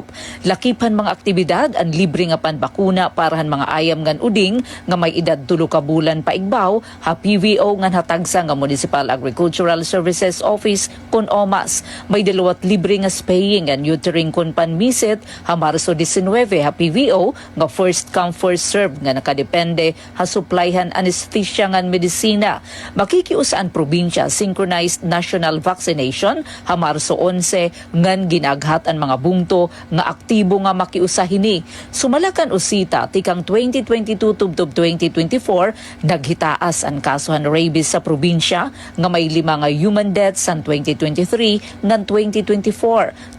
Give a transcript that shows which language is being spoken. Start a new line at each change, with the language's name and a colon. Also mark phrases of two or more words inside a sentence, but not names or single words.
Waray: Lakipan mga aktibidad ang libre nga panbakuna para han mga ayam ngan uding nga may edad 3 ka bulan paigbaw ha PVO ngan hatagsa nga Municipal Agricultural Services Office kun OMAS. May 2 libre nga
English: spaying and neutering
Waray: kun panmisit ha Marso 19 ha PVO nga
English: first come first serve
Waray: nga nakadepende ha supplyhan anesthesia ngan medisina. Makikiusa ang probinsya
English: synchronized national vaccination
Waray: ha Marso 11 ngan ginaghat ang mga bungto nga aktibo nga makiusahini. Sumalakan usita tikang 2022 tubtob 2024 naghitaas ang kasuhan rabies sa probinsya nga may 5 nga
English: human deaths
Waray: sa 2023 ngan 2024.